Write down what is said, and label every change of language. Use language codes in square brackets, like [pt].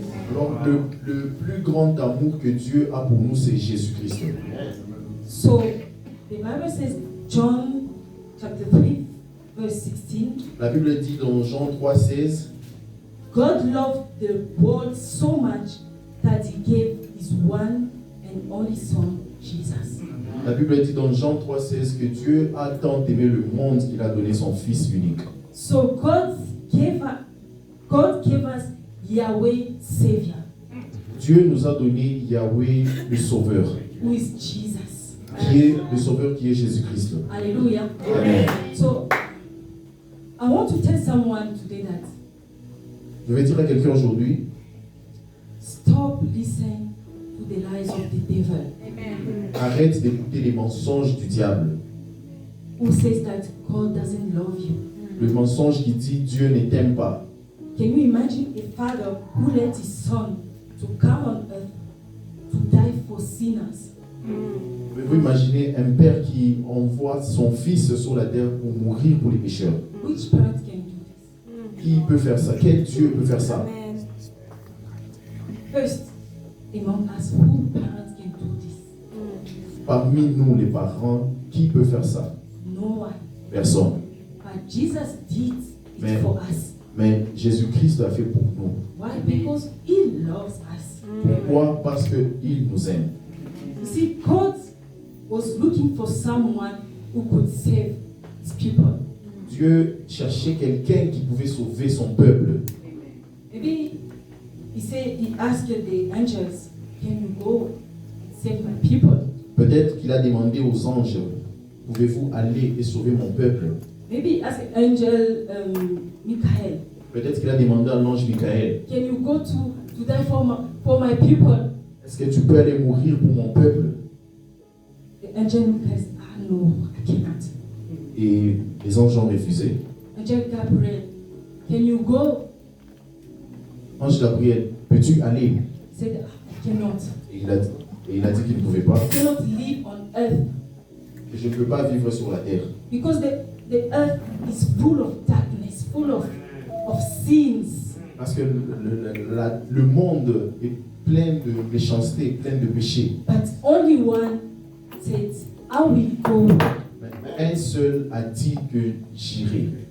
[fr] Alors, le plus grand amour que Dieu a pour nous, c'est Jésus-Christ. [en] So the Bible says, John chapter 3, verse 16, [fr] La Bible dit dans Jean 3,16, [en] God loved the world so much that he gave his one and only son, Jesus. [fr] la Bible dit dans Jean 3,16 que Dieu a tant aimé le monde qu'il a donné son Fils unique. [en] So God gave us Yahweh Savior, [fr] Dieu nous a donné Yahweh le Sauveur, [en] who is Jesus. [fr] qui est le Sauveur qui est Jésus-Christ. Hallelujah. Amen. [en] So I want to tell someone today that [fr] Je vais dire à quelqu'un aujourd'hui, [en] stop listening to the lies of the devil, [fr] arrête d'écouter les mensonges du diable. [en] who says that God doesn't love you. [fr] Le mensonge qui dit Dieu ne t'aime pas. [en] Can you imagine a father who let his son to come on earth to die for sinners? [fr] Pouvez-vous imaginer un père qui envoie son fils sur la terre pour mourir pour les pécheurs? [en] Which parent can do this? [fr] Qui peut faire ça? Quel Dieu peut faire ça? [en] First, among us, who parents can do this? [fr] Parmi nous, les parents, qui peut faire ça? [en] No one. [fr] Personne. [en] But Jesus did it [fr] Mais- [en] for us. [fr] Mais Jésus-Christ a fait pour nous. [en] Why? Because He loves us. [fr] Pourquoi? Parce qu'il nous aime. [en] You see, God was looking for someone who could save His people. [fr] Dieu cherchait quelqu'un qui pouvait sauver son peuple. [en] Maybe He asked the angels, "Can you go save my people?" [fr] Peut-être qu'il a demandé aux anges, pouvez-vous aller et sauver mon peuple? [en] Maybe He asked Angel Michael, [fr] Peut-être qu'il a demandé à l'ange Michael, [en] "Can you go to die for my people?" [fr] est-ce que tu peux aller mourir pour mon peuple? [en] The angel Michael said, "No, I cannot." [fr] Et les anges ont refusé. [en] Angel Gabriel, "Can you go?" [fr] Ange Gabriel, peux-tu aller? [en] He said, "I cannot. [fr] Et il a dit qu'il ne pouvait pas. [en] I cannot live on earth [fr] Que je ne peux pas vivre sur la terre. [en] because the earth is full of darkness, full of sins." [fr] Parce que le monde est plein de méchanceté, plein de péché. [en] But only one said, "I will go." [fr] Mais un seul a dit que j'irai.